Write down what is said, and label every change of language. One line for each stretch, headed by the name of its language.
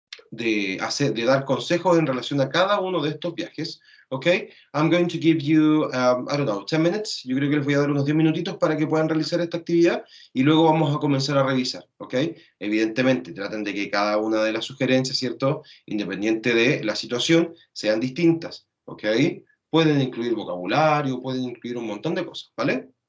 Spanish: De dar consejos en relación a cada uno de estos viajes, ¿ok?
English: I'm going to give you, I don't know, 10 minutes.
Spanish: Yo creo que les voy a dar unos 10 minutitos para que puedan realizar esta actividad y luego vamos a comenzar a revisar, ¿ok? Evidentemente, traten de que cada una de las sugerencias, ¿cierto? Independiente de la situación, sean distintas, ¿ok? Pueden incluir vocabulario, pueden incluir un montón de cosas, ¿vale?